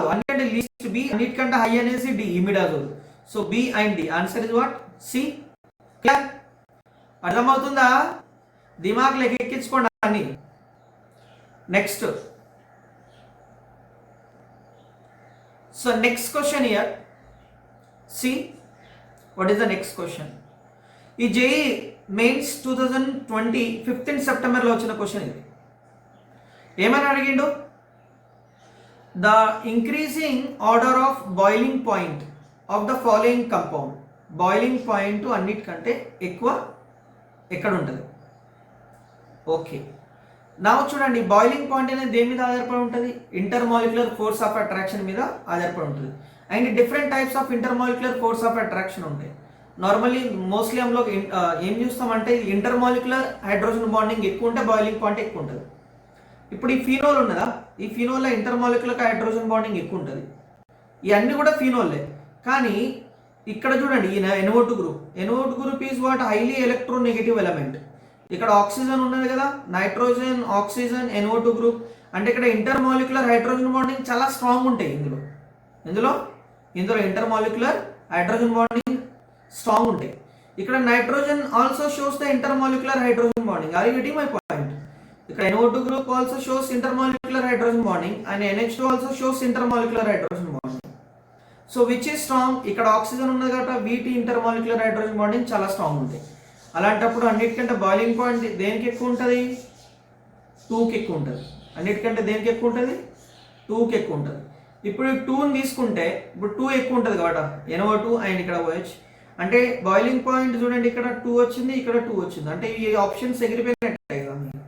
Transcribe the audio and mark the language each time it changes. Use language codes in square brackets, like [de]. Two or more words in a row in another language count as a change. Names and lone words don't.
[te] అన్నిటికంటే లీస్ట్ బి, అన్నిటికంటే హై అనేసి డి ఇమిడాజోల్. [en] So B and D answer is what? C. Clear? [te] అర్థమవుతుందా? దిమాగ్ లెక్క ఎక్కించుకోండి అన్ని. [en] Next. So next question here. See what is the next question? [te] ఈ JEE Mains 2020 15th September లో వచ్చిన క్వశ్చన్ ఇది. ఏమని అడిగిండు? [en] The increasing order of boiling point of the following compound. boiling point [te] అన్నిటికంటే ఎక్కువ ఎక్కడ ఉంటుంది? ఓకే, నా చూడండి [en] boiling point [te] అనేది దేని మీద ఆధారపడి ఉంటుంది? [en] intermolecular force of attraction [te] మీద ఆధారపడి ఉంటుంది. [en] And different types of intermolecular force of attraction ఉంటాయి. normally mostly [hi] हम लोग [te] ఏం చూస్తామంటే [en] intermolecular hydrogen bonding [te] ఎక్కువ ఉంటే [en] boiling point [te] ఎక్కువ ఉంటుంది. ఇప్పుడు ఈ ఫినోల్ ఉన్నదా, ఈ ఫినోల్లో [en] intermolecular hydrogen bonding [te] ఎక్కువ ఉంటుంది. ఇవన్నీ కూడా ఫీనోల్లే. కానీ ఇక్కడ చూడండి ఈ [en] NO2 group, NO2 group is what highly electronegative element. [te] ఇక్కడ ఆక్సిజన్ ఉన్నది కదా, [en] nitrogen oxygen NO2 group, [te] అంటే ఇక్కడ [en] intermolecular hydrogen bonding [te] చాలా స్ట్రాంగ్ ఉంటాయి. ఇందులో [en] intermolecular hydrogen bonding strong [te] ఉంటాయి. [en] ఇక్కడ nitrogen also shows the intermolecular hydrogen bonding. Are you getting my point? ఇక్కడ NO2 group also shows intermolecular hydrogen bonding and NH2 also shows intermolecular hydrogen bonding. So which is strong? [te] ఇక్కడ ఆక్సిజన్ ఉన్నది కాబట్టి వీటి [en] intermolecular hydrogen bonding [te] చాలా స్ట్రాంగ్ ఉంటాయి. అలాంటప్పుడు అన్నిటికంటే [en] boiling point [te] దేనికి ఎక్కువ ఉంటుంది? 2కి ఎక్కువ ఉంటుంది. అన్నిటికంటే దేనికి ఎక్కువ ఉంటుంది? 2కి ఎక్కువ ఉంటుంది. ఇప్పుడు 2ని తీసుకుంటే ఇప్పుడు 2 ఎక్కువ ఉంటుంది కాబట్టి NO2 అండ్ ఇక్కడ OH, అంటే [en] boiling point [te] చూడండి, ఇక్కడ 2 వచ్చింది, ఇక్కడ 2 వచ్చింది, అంటే ఈ ఆప్షన్స్ ఎగిరిపోయినట్టే కదా.